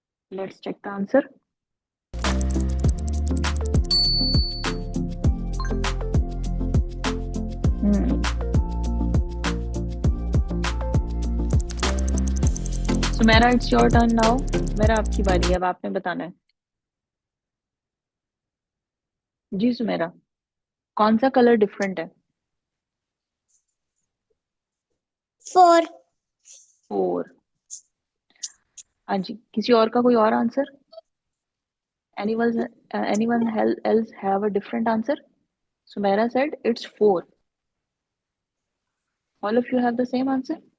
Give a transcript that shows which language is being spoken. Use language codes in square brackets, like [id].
[en] Let's check the answer. Sumera, it's your turn now. [hi] मेरा आपकी बारी है, अब आपने बताना है. जी सुमेरा, कौन सा कलर डिफरेंट है? 4. 4. हाँ जी, किसी और का कोई और answer? [en] Anyone else have a different answer? Sumaira said it's 4. All of you have the same answer?